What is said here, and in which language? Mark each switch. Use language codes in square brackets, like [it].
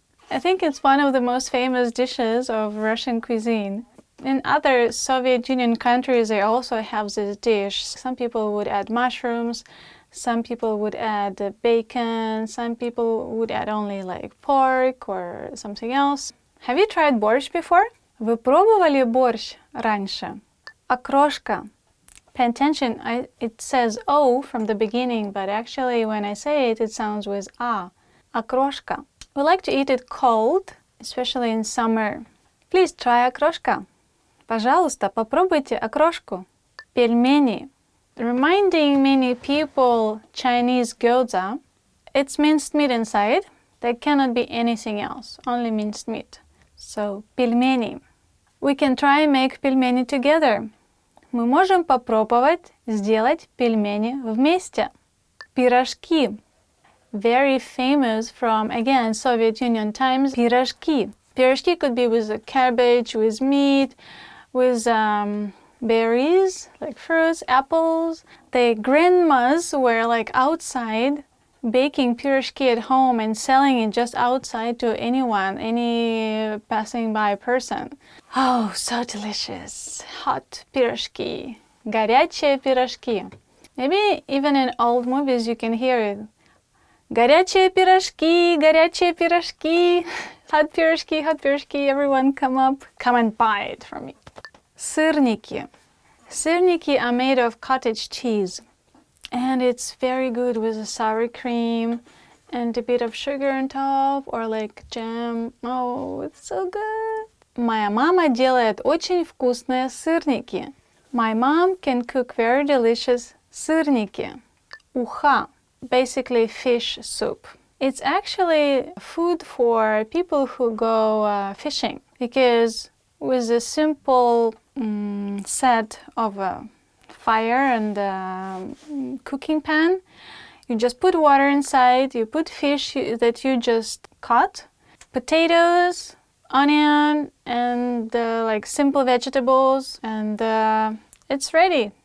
[en] I think it's one of the most famous dishes of Russian cuisine. In other Soviet Union countries, they also have this dish. Some people would add mushrooms, some people would add bacon, some people would add only like pork or something else. Have you tried борщ before? [ru] Вы пробовали борщ раньше? Окрошка. [en] Pay attention, it says O from the beginning, but actually when I say it, it sounds with A. [ru] Окрошка. [en] We like to eat it cold, especially in summer. Please try окрошка. [ru] Пожалуйста, попробуйте окрошку. Пельмени. [en] Reminding many people Chinese gyoza. It's minced meat inside. There cannot be anything else, only minced meat. So, пельмени. We can try and make пельмени together. [ru] Мы можем попробовать сделать пельмени вместе. Пирожки. [en] Very famous from, again, Soviet Union times. [ru] Пирожки. [en] Пирожки could be with a cabbage, with meat, with berries, like fruits, apples. The grandmas were like outside baking пирожки at home and selling it just outside to anyone, any passing by person. Oh, so delicious. Hot пирожки. [ru] Горячие пирожки. [en] Maybe even in old movies you can hear it. [ru] Горячие пирожки, горячие пирожки. [en] Hot пирожки, everyone come and buy it from me. Сырники. Сырники are made of cottage cheese. And it's very good with a sour cream and a bit of sugar on top or like jam. Oh, it's so good. [ru] Моя мама делает очень вкусные сырники. [en] My mom can cook very delicious сырники. Уха, basically fish soup. It's actually food for people who go fishing because with a simple set of a fire and a cooking pan, you just put water inside, you put fish that you just caught, potatoes, onion, and like simple vegetables, and it's ready.